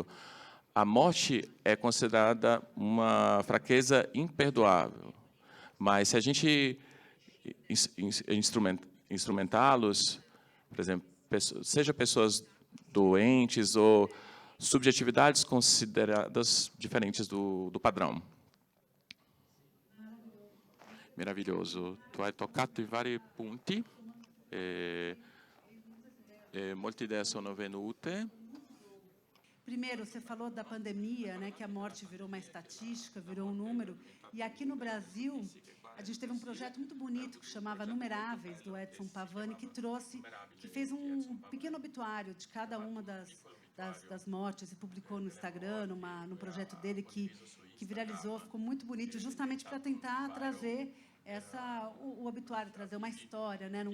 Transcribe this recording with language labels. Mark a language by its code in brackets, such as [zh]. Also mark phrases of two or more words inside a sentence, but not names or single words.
[pt] A morte é considerada uma fraqueza imperdoável. Mas, se a gente instrumentá-los, por exemplo, seja pessoas doentes ou subjetividades consideradas diferentes do padrão. [it] Meraviglioso. Tu hai toccato i vari punti. Molte idee sono venute. [pt] Primeiro, você falou da pandemia, né, que a morte virou uma estatística, virou um número. E aqui no Brasil, a gente teve um projeto muito bonito que chamava Numeráveis, do Edson Pavani, que fez um pequeno obituário de cada uma das mortes e publicou no Instagram, num projeto dele que viralizou, ficou muito bonito, justamente para tentar trazer o obituário, trazer uma história, né?